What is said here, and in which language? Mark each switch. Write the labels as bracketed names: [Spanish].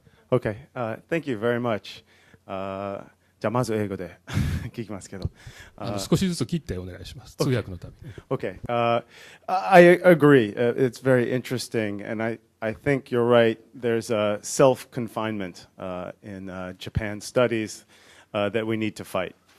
[English] Okay, thank you very much. [Japanese] じゃあまず英語で聞きますけど、少しずつ切ってお願いします。通訳のために。 [English] Okay, I agree. It's very interesting, and I think you're right. There's a self-confinement in Japan studies that we need to fight.